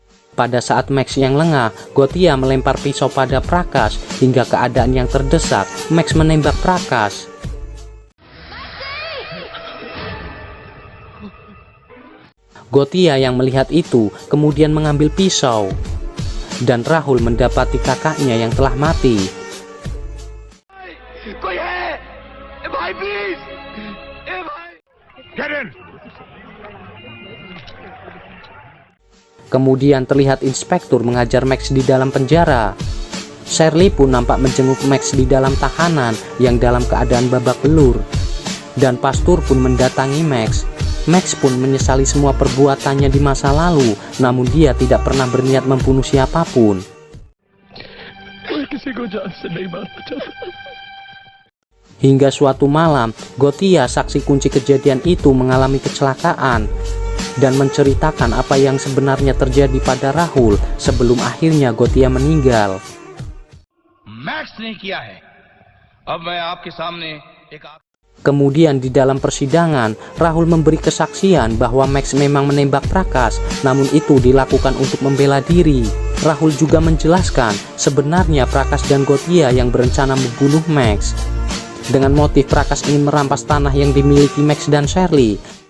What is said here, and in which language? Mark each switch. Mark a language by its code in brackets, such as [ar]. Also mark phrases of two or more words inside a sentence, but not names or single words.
[id] Pada saat Max yang lengah, Gothia melempar pisau pada Prakash hingga keadaan yang terdesak. Max menembak Prakash. Gothia yang melihat itu kemudian mengambil pisau dan Rahul mendapati kakaknya yang telah mati. [en] Get in! [id] Kemudian terlihat inspektur mengajar Max di dalam penjara. Shirley pun nampak menjenguk Max di dalam tahanan yang dalam keadaan babak belur. Dan pastor pun mendatangi Max. Max pun menyesali semua perbuatannya di masa lalu, namun dia tidak pernah berniat membunuh siapapun. Hingga suatu malam, Gothia, saksi kunci kejadian itu, mengalami kecelakaan dan menceritakan apa yang sebenarnya terjadi pada Rahul sebelum akhirnya Gothia meninggal. [hi] मैक्स ने किया है। अब मैं आपके सामने एक [id] Kemudian di dalam persidangan, Rahul memberi kesaksian bahwa Max memang menembak Prakash, namun itu dilakukan untuk membela diri. Rahul juga menjelaskan sebenarnya Prakash dan Gothia yang berencana membunuh Max. Dengan motif Prakash ingin merampas tanah yang dimiliki Max dan Shirley.